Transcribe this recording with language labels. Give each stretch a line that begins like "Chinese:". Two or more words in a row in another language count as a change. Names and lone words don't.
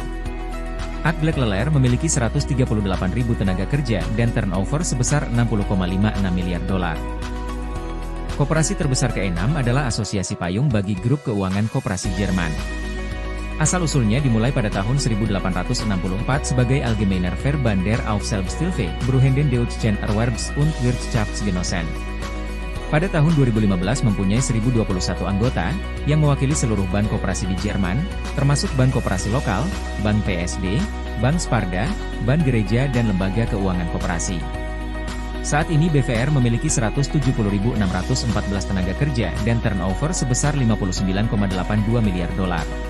Indonesian: Agglec Leclerc memiliki 138.000 tenaga kerja dan turnover sebesar 60,56 miliar dolar. Koperasi terbesar keenam adalah Asosiasi Payung bagi Grup Keuangan Koperasi Jerman. Asal-usulnya dimulai pada tahun 1864 sebagai Allgemeiner Verband der Aufsichtsbetriebe, Beruhenden Deutschen Erwerbs- und Wirtschaftsgenossen. Pada tahun 2015 mempunyai 1.021 anggota, yang mewakili seluruh bank koperasi di Jerman, termasuk bank koperasi lokal, bank PSD, bank Sparda, bank gereja dan lembaga keuangan koperasi. Saat ini BVR memiliki 170.614 tenaga kerja dan turnover sebesar 59,82 miliar dolar.